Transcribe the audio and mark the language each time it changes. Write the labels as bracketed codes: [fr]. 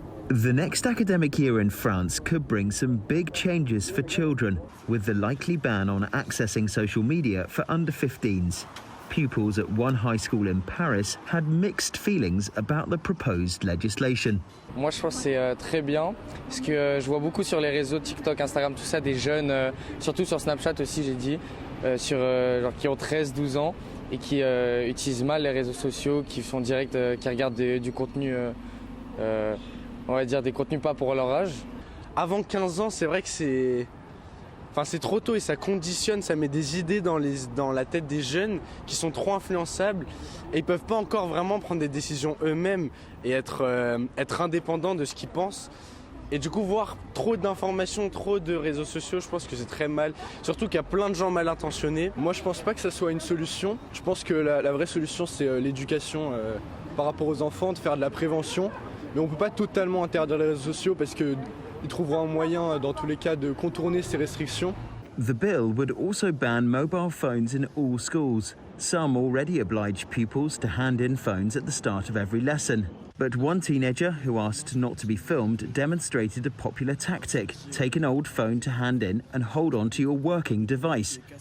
[en] The next academic year in France could bring some big changes for children, with the likely ban on accessing social media for under 15s. Pupils at one high school in Paris had mixed feelings about the proposed legislation. [fr] Moi, je pense que c'est très bien, parce que je vois beaucoup sur les réseaux TikTok, Instagram, tout ça, des jeunes, surtout sur Snapchat aussi, j'ai dit, genre qui ont 13-12 ans et qui utilisent mal les réseaux sociaux, qui font direct, qui regardent du contenu, on va dire des contenus pas pour leur âge. Avant 15 ans, c'est vrai que c'est trop tôt et ça conditionne, ça met des idées dans la tête des jeunes qui sont trop influençables et ils peuvent pas encore vraiment prendre des décisions eux-mêmes et être indépendants de ce qu'ils pensent. Et du coup, voir trop d'informations, trop de réseaux sociaux, je pense que c'est très mal. Surtout qu'il y a plein de gens mal intentionnés. Moi, je pense pas que ça soit une solution. Je pense que la vraie solution, c'est l'éducation par rapport aux enfants, de faire de la prévention. Mais on peut pas totalement interdire les réseaux sociaux parce qu'ils trouveront un moyen, dans tous les cas, de contourner ces restrictions. [en] The bill would also ban mobile phones in all schools. Some already oblige pupils to hand in phones at the start of every lesson. But one teenager who asked not to be filmed demonstrated a popular tactic. Take an old phone to hand in and hold on to your working device.